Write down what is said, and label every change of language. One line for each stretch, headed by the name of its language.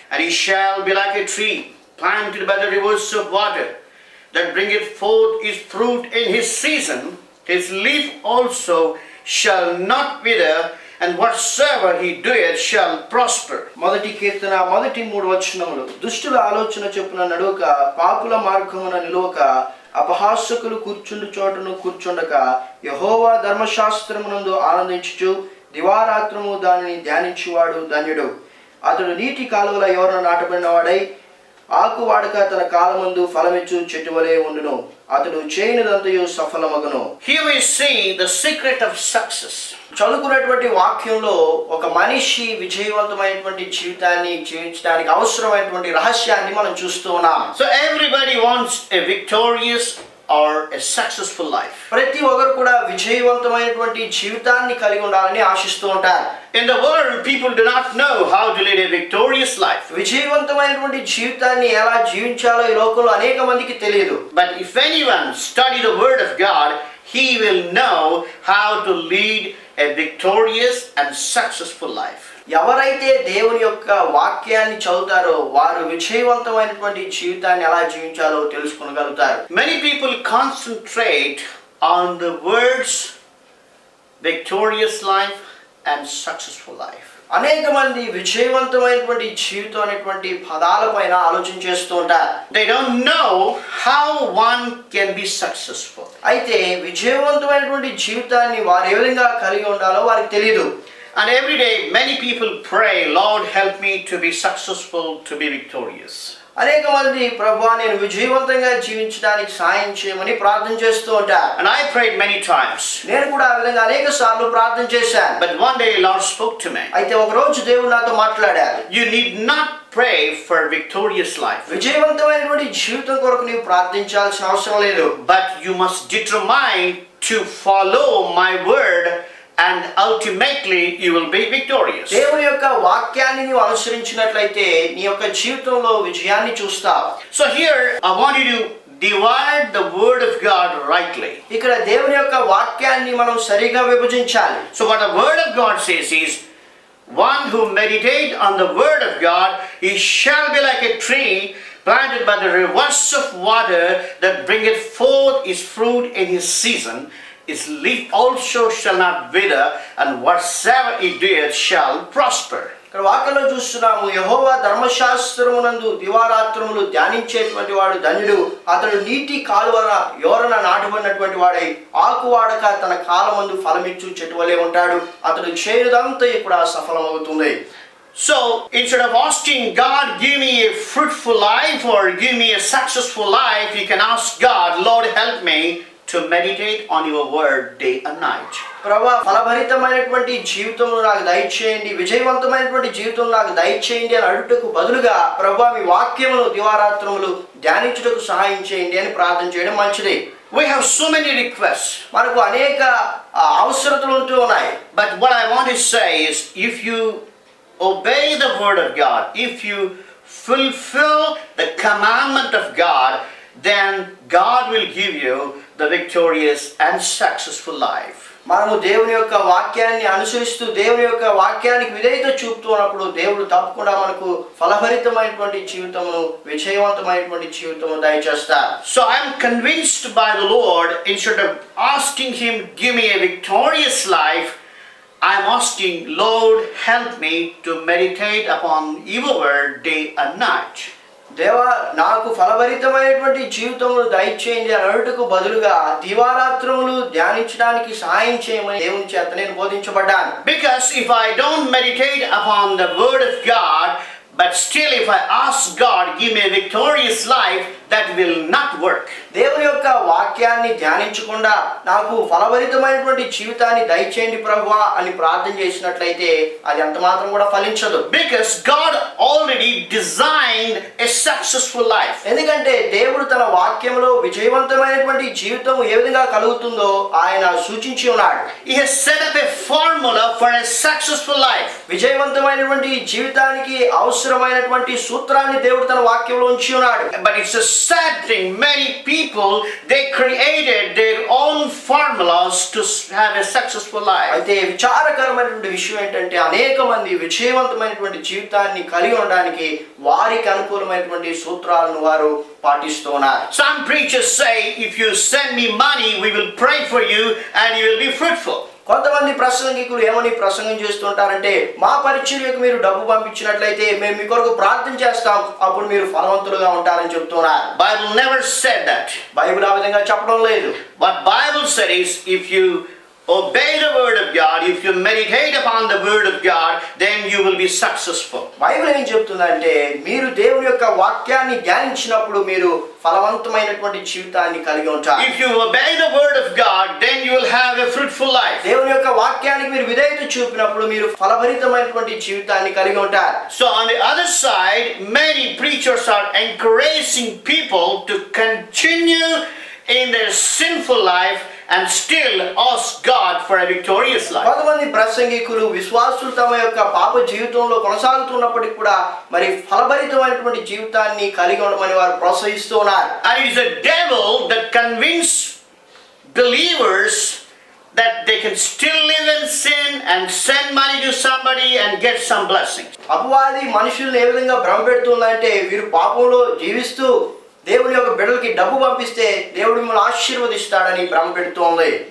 English: And he shall be like a tree planted by the rivers of water, that bringeth forth his fruit in his season. His leaf also shall not wither, and whatsoever he doeth shall prosper."
Telugu: మొదటి కీర్తన 3 వచనములు. దుష్టుల ఆలోచన చొప్పున నడువక, పాపుల మార్గమున నిలువక, అపహాసకులు కూర్చుండు చోటను కూర్చుండక, యెహోవా ధర్మశాస్త్రమునందు ఆనందించుచు దివారాత్రము దానిని ధ్యానించువాడు ధన్యుడు. అతడు నీటి కాలువల ఎవరన నాటబడిన వాడై ఆకు వాడక తన కాలమందు ఫలమిచ్చు చెట్టు వలె ఉండును. అతడు చేయనిదంతయు సఫలమగును.
English: Here we see the secret of success.
Telugu: చదువుకున్నటువంటి వాక్యంలో ఒక మనిషి విజయవంతమైనటువంటి జీవితాన్ని జీవించడానికి అవసరమైనటువంటి రహస్యాన్ని మనం చూస్తూ ఉన్నాం.
English: So everybody wants a victorious or a successful life.
Telugu: ప్రతి ఒక్కరు కూడా విజయవంతమైనటువంటి జీవితాన్ని కలిగి ఉండాలని ఆశిస్తూ ఉంటారు.
English: In the world, people do not know how to lead a victorious life.
Telugu: విజయవంతమైనటువంటి జీవితాన్ని ఎలా జీవించాలో ఈ లోకంలో అనేక మందికి తెలియదు.
English: But if anyone study the word of God, he will know how to lead a victorious and successful life.
Telugu: ఎవరైతే దేవుని యొక్క వాక్యాన్ని చదువుతారో వారు విజయవంతమైనటువంటి జీవితాన్ని ఎలా జీవించాలో తెలుసుకోగలుగుతారు.
English: Many people concentrate on the words victorious life and successful life.
Telugu: అనేక మంది విజయవంతమైనటువంటి జీవితం అనేటువంటి పదాల పైన ఆలోచన చేస్తూ ఉంటారు.
English: They don't know how one can be successful.
Telugu: అయితే విజయవంతమైనటువంటి జీవితాన్ని వారు ఏ విధంగా కలిగి ఉండాలో వారికి తెలియదు.
English: And every day many people pray, "Lord, help me to be successful, to be victorious."
Telugu: అనేక మంది ప్రభువా నేను విజయవంతంగా జీవించడానికి సాయం చేయమని ప్రార్థన చేస్తూ ఉంటారు.
English: And I prayed many times.
Telugu: నేను కూడా ఆ విధంగా అనేక సార్లు ప్రార్థన చేశాను.
English: But one day Lord spoke to me.
Telugu: అయితే ఒక రోజు దేవుడు నాతో మాట్లాడారు.
English: You need not pray for victorious life,
Telugu: విజయవంతమైనటువంటి జీవితం కొరకు నీవు ప్రార్థించాల్సిన అవసరం లేదు.
English: but you must determine to follow my word, and ultimately you will be victorious.
Telugu: దేవుని యొక్క వాక్యాన్ని నీవు అనుసరించినట్లయితే నీ యొక్క జీవితంలో విజయాన్ని చూస్తావు.
English: So here I want you to divide the word of God rightly.
Telugu: ఇక్కడ దేవుని యొక్క వాక్యాన్ని మనం సరిగా విభజించాలి.
English: So what the word of God says is, one who meditate on the word of God, he shall be like a tree planted by the rivers of water, that bringeth forth his fruit in his season. His leaf also shall not wither, and whatsoever he doeth shall prosper.
Telugu: ఇక్కడ వాక్యంలో చూస్తున్నాము, యెహోవా ధర్మశాస్త్రమునందు దివారాత్రములు ధ్యానించేటువంటి వాడు ధన్యుడు. అతడు నీటి కాలువన యోరన నాటబడినటువంటి వాడై ఆకు వాడక తన కాలమందు ఫలమిచ్చు చెట్టు వలె ఉంటాడు. అతడు చేయుదంతా కూడా సఫలమవుతుంది.
English: So instead of asking God, give me a fruitful life or give me a successful life, you can ask God, Lord, help me to meditate on your word day and night.
Telugu: ప్రభువా, ఫలభరితమైనటువంటి జీవితంలో నాకు దయచేయండి, విజయవంతమైనటువంటి జీవితంలో నాకు దయచేయండి అని అడుగుటకు బదులుగా, ప్రభువా మీ వాక్యమును దివారాత్రములు ధ్యానించుటకు సహాయం చేయండి అని ప్రార్థన చేయడం మంచిది.
English: We have so many requests.
Telugu: మనకు అనేక అవసరతలు ఉంటూ ఉన్నాయి.
English: But what I want to say is, if you obey the word of God, if you fulfill the commandment of God, then God will give you the victorious and successful life.
Telugu: మనము దేవుని యొక్క వాక్యాన్ని అనుసరిస్తూ దేవుని యొక్క వాక్యానికి విధేయత చూపుతూ ఉన్నప్పుడు దేవుడు తప్పకుండా మనకు ఫలభరితమైనటువంటి జీవితమును, విజయవంతమైనటువంటి జీవితమును దయచేస్తారు.
English: So I am convinced by the Lord, instead of asking him, give me a victorious life, I am asking, Lord, help me to meditate upon your word day and night.
Telugu: దేవా, నాకు ఫలభరితమైనటువంటి జీవితమును దయచేయండి అని అడుగుటకు బదులుగా దివారాత్రములు ధ్యానించడానికి సహాయం చేయమని దేవుని చేత నేను బోధించబడ్డాను.
English: Because if I don't meditate upon the word of God, but still if I ask God, give me a victorious life, that will not work.
Telugu: దేవుని యొక్క వాక్యాన్ని ధ్యానించకుండా నాకు ఫలభరితమైనటువంటి జీవితాన్ని దయచేయండి ప్రభువా అని ప్రార్థన చేసినట్లయితే అది అంత మాత్రం కూడా ఫలించదు.
English: Because God already designed a successful life.
Telugu: ఎందుకంటే దేవుడు తన వాక్యంలో విజయవంతమైనటువంటి జీవితం ఏ విధంగా కలుగుతుందో ఆయన సూచించి ఉన్నాడు.
English: He has set up a formula for a successful life.
Telugu: విజయవంతమైనటువంటి జీవితానికి అవసరమైనటువంటి సూత్రాన్ని దేవుడు తన వాక్యంలో ఉంచి ఉన్నాడు.
English: But it's a sad thing, many people, they created their own formulas to have a successful life.
Telugu: అయితే విచారకరమైనటువంటి విషయం ఏంటంటే అనేక మంది విజయవంతమైనటువంటి జీవితాన్ని కలిగి ఉండడానికి వారికి అనుకూలమైనటువంటి సూత్రాలను వారు పాటిస్తూ ఉన్నారు.
English: Some preachers say, if you send me money, we will pray for you and you will be fruitful.
Telugu: కొంతమంది ప్రసంగికులు ఏమని ప్రసంగం చేస్తుంటారంటే, మా పరిచర్యకు మీరు డబ్బు పంపించినట్లయితే మేము మీ కొరకు ప్రార్థన చేస్తాం, అప్పుడు మీరు ఫలవంతులుగా ఉంటారని చెప్తున్నారు.
English: Bible never said that.
Telugu: Bible ఆ విధంగా చెప్పడం లేదు.
English: What Bible says, if you obey the word of God, if you meditate upon the word of God, then you will be successful.
Telugu: Bible ఏం చెప్తుందంటే, మీరు దేవుని యొక్క వాక్యాన్ని ధ్యానించినప్పుడు మీరు ఫలవంతమైనటువంటి జీవితాన్ని కలిగి ఉంటారు.
English: If you obey the word of God, then you will have a fruitful life.
Telugu: దేవుని యొక్క వాక్యానికి మీరు విధేయత చూపినప్పుడు మీరు ఫలభరితమైనటువంటి జీవితాన్ని కలిగి ఉంటారు.
English: So on the other side, many preachers are encouraging people to continue in their sinful life and still ask God for a victorious life.
Telugu: కొంతమంది ప్రసంగికులు విశ్వాసులు తమ యొక్క పాప జీవితంలో కొనసాగుతున్నప్పటికీ కూడా మరి ఫలభరితమైనటువంటి జీవితాన్ని కలిగి ఉండమని వారు ప్రోత్సహిస్తూ ఉన్నారు.
English: And it is a devil that convinces believers that they can still live in sin and send money to somebody and get some blessings.
Telugu: అపవాది మనుషుల్ని ఏ విధంగా భ్రమపెడుతుందంటే, వీరు పాపంలో జీవిస్తూ దేవుని యొక్క బిడ్డలకి డబ్బు పంపిస్తే దేవుడు మిమ్మల్ని ఆశీర్వదిస్తాడని భ్రమపెడుతోంది.